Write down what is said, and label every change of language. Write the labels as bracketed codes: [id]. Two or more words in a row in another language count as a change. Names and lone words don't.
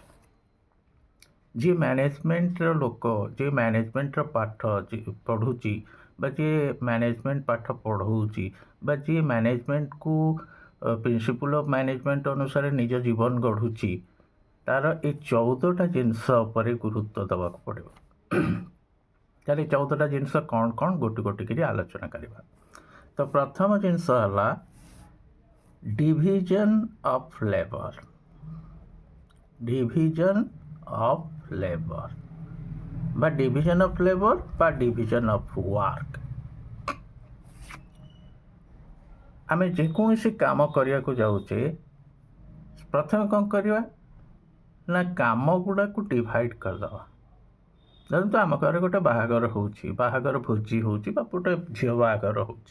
[or] ଯିଏ ମ୍ୟାନେଜମେଣ୍ଟର ଲୋକ, ଯିଏ ମ୍ୟାନେଜମେଣ୍ଟର ପାଠ ପଢ଼ୁଛି ବା ଯିଏ ମ୍ୟାନେଜମେଣ୍ଟ ପାଠ ପଢ଼ଉଛି ବା ଯିଏ ମ୍ୟାନେଜମେଣ୍ଟକୁ [en] principle of management [or] ଅନୁସାରେ ନିଜ ଜୀବନ ଗଢ଼ୁଛି, ତା'ର ଏ 14ଟା ଜିନିଷ ଉପରେ ଗୁରୁତ୍ୱ ଦେବାକୁ ପଡ଼ିବ। ତାହେଲେ 14ଟା ଜିନିଷ କ'ଣ କ'ଣ ଗୋଟି ଗୋଟିକିରି ଆଲୋଚନା କରିବା। ତ ପ୍ରଥମ ଜିନିଷ ହେଲା [en] division of labour. division of labour বা division of labour বা division of work. [or] ଆମେ ଯେକୌଣସି କାମ କରିବାକୁ ଯାଉଛେ ପ୍ରଥମେ କ'ଣ କରିବା ନା କାମ ଗୁଡ଼ାକୁ ଡିଭାଇଡ଼ କରିଦେବା। ଧରନ୍ତୁ ଆମ ଘରେ ଗୋଟେ ବାହାଘର ହେଉଛି, ବାହାଘର ଭୋଜି ହେଉଛି ବା ଗୋଟେ ଝିଅ ବାହାଘର ହେଉଛି।